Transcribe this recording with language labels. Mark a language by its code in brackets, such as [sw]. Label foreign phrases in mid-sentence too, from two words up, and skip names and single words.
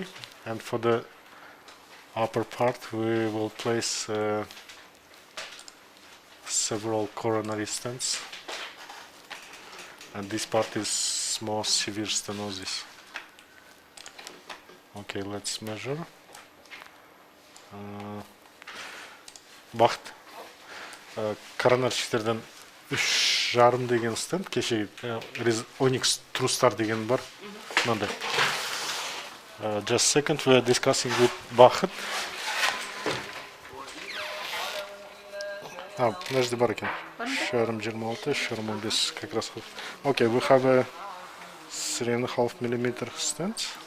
[en] And for the upper part we will place several coronary stents, and this part is more severe stenosis. Okay, let's measure. [kk] Бақыт, коронарщиктерден 3,5 деген стенд, кеше Onyx Trustar деген бар. Мынандай. [en] Just a second, we are discussing with Бақыт. [kk] Подожди, бар екен. [ru] 3,26, 3,15 как раз. [en] Okay, we have a 3.5 mm stent.